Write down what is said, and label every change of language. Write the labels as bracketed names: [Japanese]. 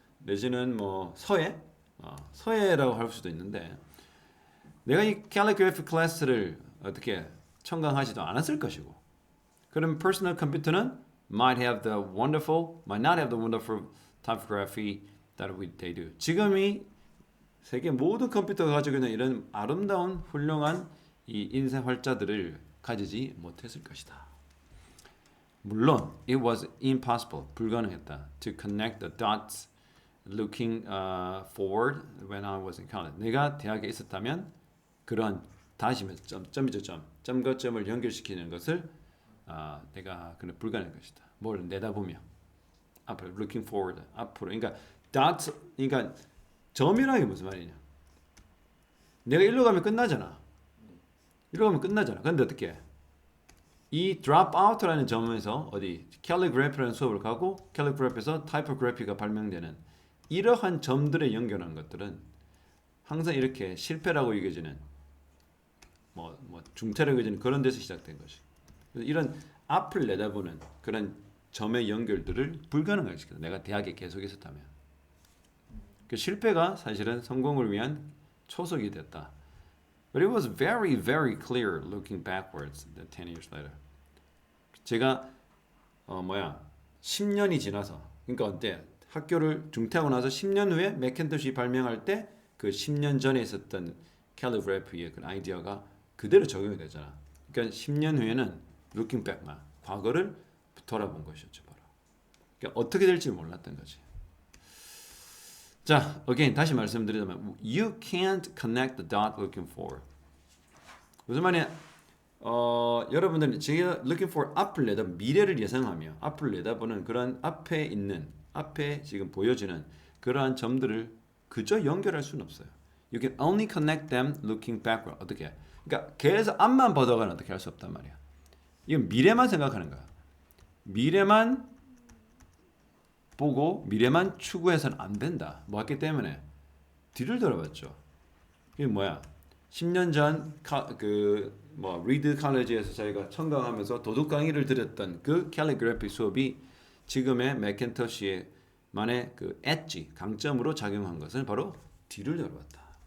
[Korean] 내지는 뭐 서예라고 할 수도 있는데 내가 이 calligraphy 클래스를 어떻게 청강하지도 않았을 것이고 그럼 personal 컴퓨터는 [English] might not have the wonderful typography that they do. [Korean] 지금이 세계 모든 컴퓨터가 가지고 있는 이런 아름다운 훌륭한 이 인쇄 활자들을 가지지 못했을 것이다. 물론 [English] it was impossible, [Korean] 불가능했다. [English] To connect the dots looking forward when I was in college. [Korean] 내가 대학에 있었다면 그런 다시면 점과 점을 연결시키는 것을 내가 그는 불가능한 것이다. 뭘 내다보며 앞으로 looking forward 앞으로 그러니까 dots 그러니까 점이라는 게 무슨 말이냐? 내가 일로 가면 끝나잖아. 근데 어떻게? 이 drop out라는 점에서 어디 calligraphy라는 수업을 가고 calligraphy에서 typography가 발명되는 이러한 점들에 연결하는 것들은 항상 이렇게 실패라고 여겨지는 뭐 중퇴라고 여겨지는 그런 데서 시작된 것이. 그래서 이런 앞을 내다보는 그런 점의 연결들을 불가능하게 시켰다. 내가 대학에 계속 있었다면. 그 실패가 사실은 성공을 위한 초석이 됐다. [English] But it was very, very clear looking backwards 10 years later. [Korean] 제가 10년이 지나서 그러니까 어때? 학교를 중퇴하고 나서 10년 후에 맥킨토시 발명할 때 그 10년 전에 있었던 calligraphy의 그 아이디어가 그대로 적용이 되잖아. 그러니까 10년 후에는 looking back, 과거를 돌아본 것이었죠. 바로. 그러니까 어떻게 될지 몰랐던 거지. [English] 자, again [Korean] 다시 말씀드리자면 [English] you can't connect the dot looking forward. [Korean] 무슨 말이야? 여러분들은 제가 looking for 앞을 내다 미래를 예상하며 앞을 내다보는 그런 앞에 지금 보여지는 그러한 점들을 그저 연결할 수는 없어요. [English] You can only connect them looking backward. [Korean] 어떻게? 그러니까 계속 앞만 보다가는 어떻게 할 수 없단 말이야. 이건 미래만 생각하는 거야. 미래만 보고 미래만 추구해서는 안 된다. 뭐 했기 때문에 뒤를 돌아봤죠. 이게 뭐야? 10년 전 리드 칼리지에서 저희가 청강하면서 도둑 강의를 들었던 그 캘리그래피 수업이 지금의 맥킨토시만의 그 엣지 강점으로 작용한 것은 바로 뒤를 돌아봤다.